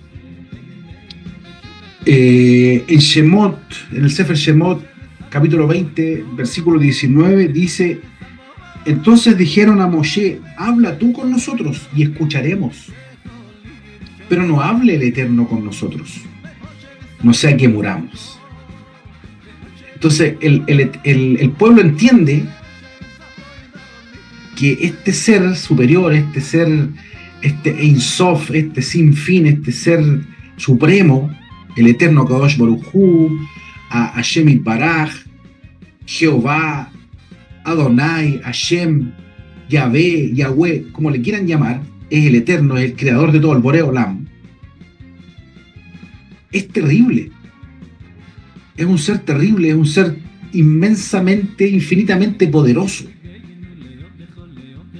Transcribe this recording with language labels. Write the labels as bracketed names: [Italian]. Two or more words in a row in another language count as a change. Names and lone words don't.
[Spanish] En Shemot, en el Sefer Shemot, capítulo 20, versículo 19, dice: entonces dijeron a Moshe, habla tú con nosotros y escucharemos, pero no hable el Eterno con nosotros, no sea que muramos. Entonces el pueblo entiende que este ser superior, este [Hebrew] אין סוף, [Spanish] este sin fin, este ser supremo, el eterno [Hebrew] קדוש ברוך הוא, [Spanish] a [Hebrew] השם יתברך, [Spanish] Jehová, Adonai, Hashem, Yahvé, Yahweh, como le quieran llamar, es el eterno, es el creador de todo, el [Hebrew] בורא עולם. [Spanish] Es terrible. Es un ser terrible, es un ser inmensamente, infinitamente poderoso.